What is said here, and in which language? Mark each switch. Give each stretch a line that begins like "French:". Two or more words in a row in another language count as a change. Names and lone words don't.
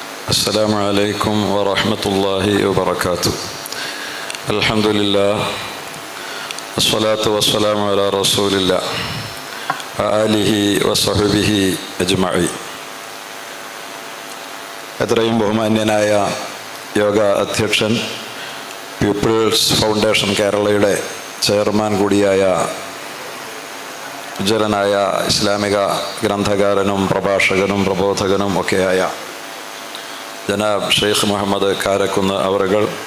Arabic: السلام عليكم ورحمة الله وبركاته. الحمد لله والصلاة والسلام على رسول الله وآله وصحبه أجمعين.
Malayalam: എത്രയും ബഹുമാന്യനായ യോഗ അധ്യക്ഷൻ, പീപ്പിൾസ് ഫൗണ്ടേഷൻ കേരളയുടെ ചെയർമാൻ കൂടിയായ ഉജ്ജ്വലനായ ഇസ്ലാമിക ഗ്രന്ഥകാരനും പ്രഭാഷകനും പ്രബോധകനും ഒക്കെയായ ജനാബ് ഷെയ്ഖ് മുഹമ്മദ് കാരക്കുന്ന് അവറുകൾ,